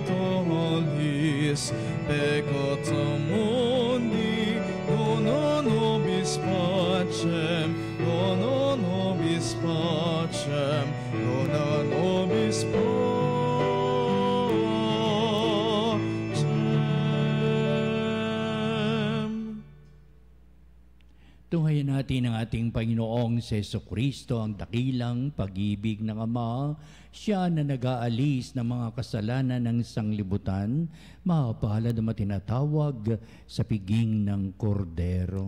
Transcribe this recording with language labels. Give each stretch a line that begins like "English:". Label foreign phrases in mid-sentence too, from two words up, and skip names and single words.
Latin: tollis peccata mundi, dona nobis pacem, dona nobis pacem, dona nobis pacem.
Filipino: Tunghayan natin ang ating Panginoong si Hesu Kristo, ang dakilang pag-ibig ng Ama. Siya na nag-aalis ng mga kasalanan ng sanglibutan, mapalad na matinatawag sa piging ng kordero.